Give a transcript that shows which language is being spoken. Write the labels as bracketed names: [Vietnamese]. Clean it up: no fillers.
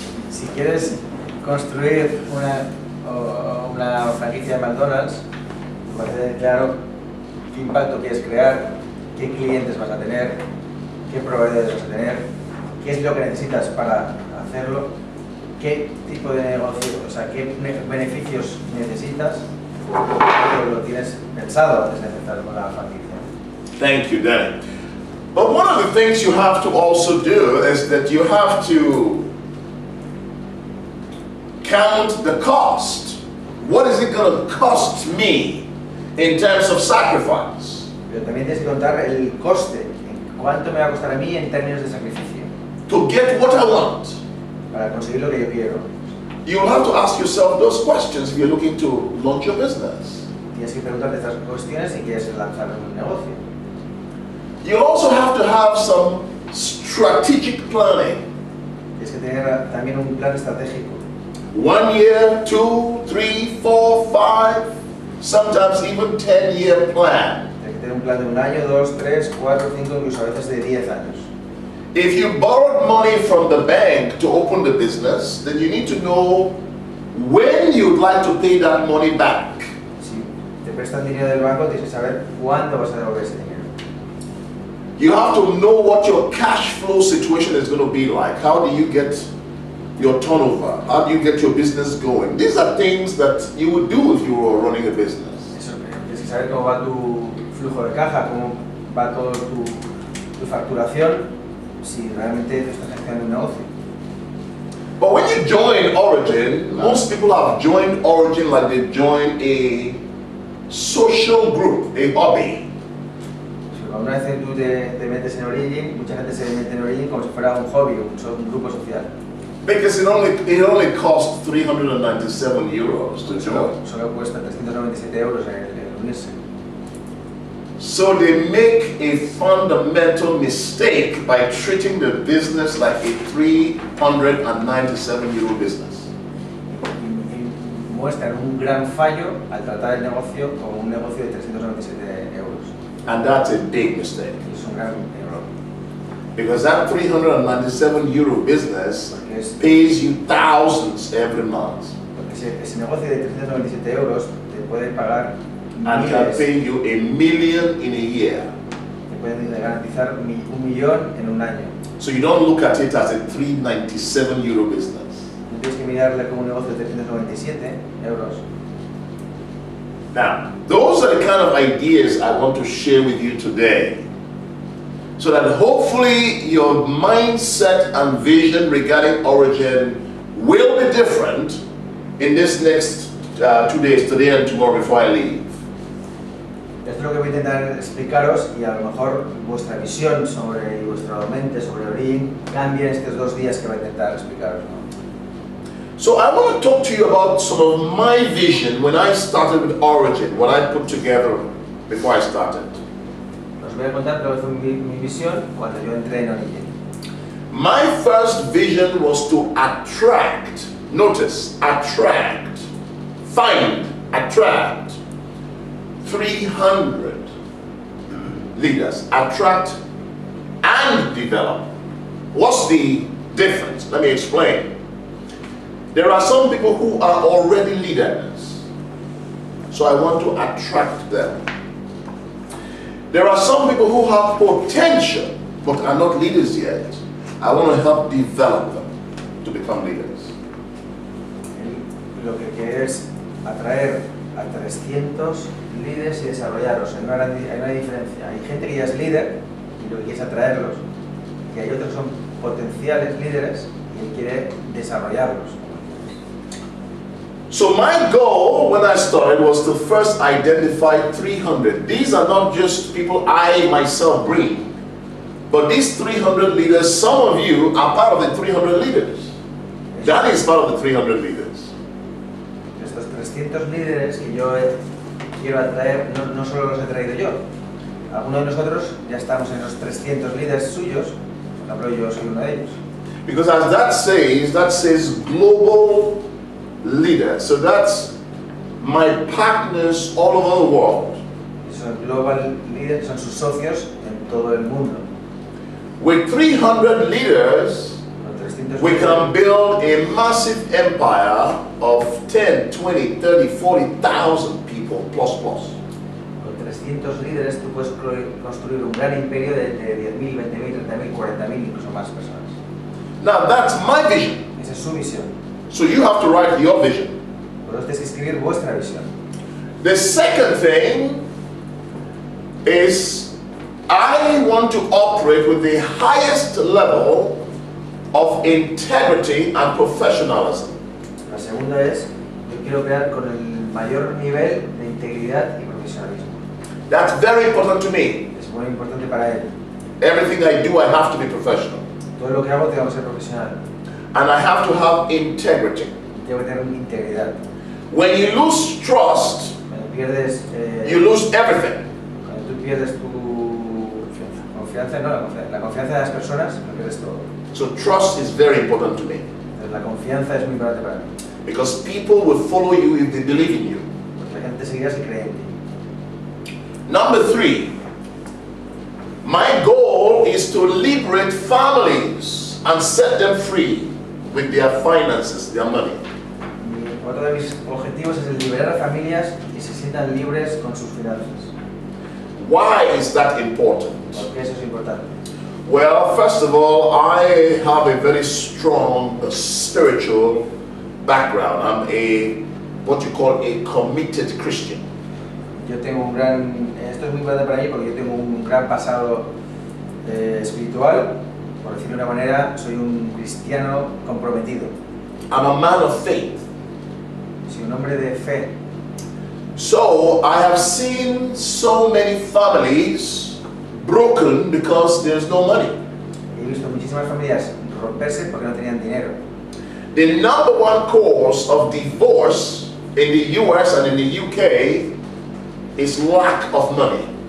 [Spanish] Si quieres construir una franquicia de McDonald's, vas a tener claro qué impacto quieres crear, qué clientes vas a tener, qué proveedores vas a tener, qué es lo que necesitas para hacerlo, qué tipo de negocio, o sea, qué beneficios necesitas, lo tienes pensado antes de empezar con la franquicia. [English] Thank you, Danny. But one of the things you have to also do is that you have to count the cost. What is it going to cost me in terms of sacrifice? [Spanish] Pero también tienes que contar el coste, cuánto me va a costar a mí en términos de sacrificio. [English] To get what I want. [Spanish] Para conseguir lo que yo quiero. [English] You'll have to ask yourself those questions if you're looking to launch your business. [Spanish] Tienes que preguntarte estas cuestiones si quieres lanzar un negocio. [English] You'll also have to have some strategic planning. [Spanish] Tienes que tener también un plan estratégico. [English] 1 year, 2, 3, 4, 5, sometimes even 10-year plan. [Spanish] Tienes que tener un plan de 1 año, 2, 3, 4, 5, incluso a veces de 10 años. [English] If you borrowed money from the bank to open the business, then you need to know when you'd like to pay that money back. [Spanish] Si te prestan dinero del banco, tienes que saber cuándo vas a devolver ese dinero. [English] You have to know what your cash flow situation is going to be like. How do you get your turnover? How do you get your business going? These are things that you would do if you were running a business. [Spanish] Eso, tienes que saber cómo va tu flujo de caja, cómo va todo tu facturación, si realmente tú estás gestionando un negocio. [English] But when you join Origin, most people have joined Origin like they joined a social group, a hobby. [Spanish] Una vez tú te metes en Origin, mucha gente se mete en Origin como si fuera un hobby, un grupo social. [English] Because it only costs 397 euros to join. [Spanish] Solo cuesta 397 euros el unirse. [English] So they make a fundamental mistake by treating the business like a 397 euro business. [Spanish] Y muestran un gran fallo al tratar el negocio como un negocio de 397 euros. [English] And that's a big mistake. [Spanish] Es un gran error. [English] Because that 397 euro business pays you thousands every month. [Spanish] Porque ese negocio de 397 euros te puede pagar [English] and can pay you $1 million in a year. [Spanish] Te pueden garantizar $1 millón en un año. [English] So you don't look at it as a 397 euro business. [Spanish] No tienes que mirarle como un negocio de 397 euros. [English] Now, those are the kind of ideas I want to share with you today, so that hopefully your mindset and vision regarding Origin will be different in this next 2 days, today and tomorrow, before I leave. [Spanish] Esto es lo que voy a intentar explicaros, y a lo mejor vuestra visión sobre vuestra mente sobre Origin cambia en estos 2 días que voy a intentar explicaros, ¿no? [English] So I want to talk to you about some of my vision when I started with Origin, what I put together before I started. [Spanish] Os voy a contar lo que fue mi visión cuando yo entré en Origin. [English] My first vision was to attract, notice, attract, find, attract 300 leaders, attract and develop. What's the difference? Let me explain. There are some people who are already leaders, so I want to attract them. There are some people who have potential but are not leaders yet. I want to help develop them to become leaders. [Spanish] Lo que quiere es atraer a 300 líderes y desarrollarlos. Hay una diferencia. Hay gente que ya es líder y lo que quiere es atraerlos, y hay otros que son potenciales líderes y él quiere desarrollarlos. [English] So my goal when I started was to first identify 300. These are not just people I myself bring, but these 300 leaders, some of you are part of the 300 leaders. That is part of the 300 leaders. [Spanish] Estos 300 líderes que yo quiero atraer, no solo los he traído yo. Algunos de nosotros ya estamos en los 300 líderes suyos, por ejemplo yo soy uno de ellos. [English] Because as that says global leaders. So that's my partners all over the world. [Spanish] Son [English] global leaders, [Spanish] son sus socios en todo el mundo. [English] With 300 leaders, we can build a massive empire of 10, 20, 30, 40,000 people plus. [Spanish] Con 300 líderes tú puedes construir un gran imperio de 10.000, 20.000, 30.000, 40.000, incluso más personas. [English] Now that's my vision. [Spanish] Esa es su visión. [English] So you have to write your vision. [Spanish] Vosotros tenéis que escribir vuestra visión. [English] The second thing is I want to operate with the highest level of integrity and professionalism. [Spanish] La segunda es, yo quiero crear con el mayor nivel de integridad y profesionalismo. [English] That's very important to me. [Spanish] Es muy importante para él. [English] Everything I do, I have to be professional. [Spanish] Todo lo que hago tengo que ser profesional. [English] And I have to have integrity. [Spanish] Tengo que tener integridad. [English] When you lose trust, [Spanish] Cuando pierdes, [English] you lose everything. [Spanish] cuando tú pierdes tu confianza, la confianza de las personas, lo pierdes todo. [English] So trust is very important to me. [Spanish] Entonces, la confianza es muy importante para mí. [English] Because people will follow you if they believe in you. [Spanish] Porque la gente seguirá si cree en ti. [English] Number 3, my goal is to liberate families and set them free with their finances, their money. [Spanish] Otro de mis objetivos es el liberar a familias y se sientan libres con sus finanzas. [English] Why is that important? [Spanish] ¿Por qué eso es importante? [English] Well, first of all, I have a very strong spiritual background. I'm what you call a committed Christian. [Spanish] Yo tengo un gran, esto es muy importante para mí porque yo tengo un gran pasado espiritual, por decirlo de una manera, soy un cristiano comprometido. [English] I'm a man of faith. [Spanish] Soy un hombre de fe. [English] So I have seen so many families broken because there's no money. [Spanish] He visto muchísimas familias romperse porque no tenían dinero. [English] The number one cause of divorce in the US and in the UK is lack of money.